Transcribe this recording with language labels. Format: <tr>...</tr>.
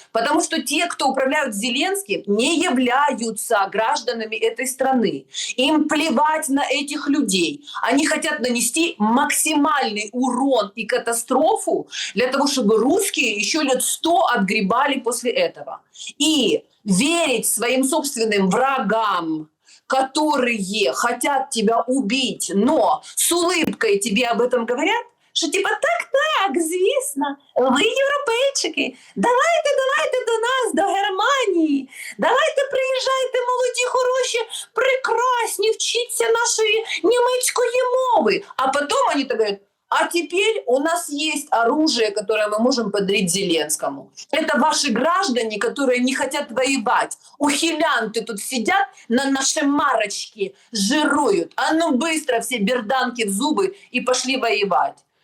<ru>Потому что те, кто управляют Зеленским, не являются гражданами этой страны. Им плевать на этих людей. Они хотят нанести максимальный урон и катастрофу для того, чтобы русские еще лет 100 отгребали после этого. И верить своим собственным врагам, которые хотят тебя убить, но с улыбкой тебе об этом говорят,</ru> <uk>що типа так, звісно, ви європейчики, давайте до нас, до Германії, давайте приїжджайте, молоді, хороші, прекрасні, вчіться нашої німецької мови.</uk> <ru>А потом они так говорят, а теперь у нас есть оружие, которое мы можем подарить Зеленскому. Это ваши граждане, которые не хотят воевать. Ухилянты тут сидят, на наши марочки жируют. А ну быстро все берданки в зубы и пошли воевать.</ru>